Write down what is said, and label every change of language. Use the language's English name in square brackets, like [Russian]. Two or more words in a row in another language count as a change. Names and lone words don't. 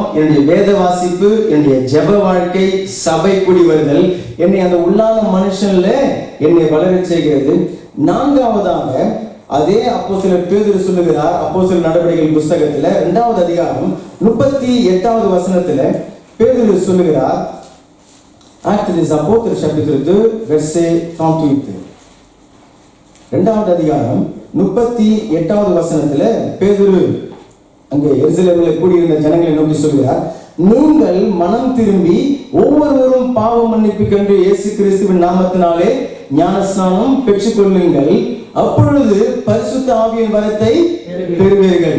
[Tamil] என்னுடைய வேத வாசிப்பு, என்னுடைய ஜெப வாழ்க்கை, சபை கூடி வருதல் என்னை அந்த உள்ளான மனுஷன்ல என்னை வளரச் செய்கிறது. 4வதாக அதே அப்போஸ்தலர் பேதுரு சொல்லுகிறார், அப்போஸ்தலர் நடவடிக்கைகள் புத்தகத்துல 2வது அதிகாரம் 38வது வசனத்துல பேதுரு சொல்லுகிறார், [French] Actes des Apôtres chapitre 2 verset 38. [Tamil] 2வது அதிகாரம் 38வது வசனத்துல பேதுரு அங்கே எருசலேமில் கூடியிருந்த ஜனங்களை நோக்கி சொல்கிறார், நீங்கள் மனம் திரும்பி ஒவ்வொருவரும் பாவ மன்னிப்பு கண்டு இயேசு கிறிஸ்துவின் நாமத்தினாலே ஞானஸ்நானம் பெற்றுக்கொள்ளுங்கள், அப்பொழுது பரிசுத்த ஆவியின் வரத்தை பெறுவீர்கள்.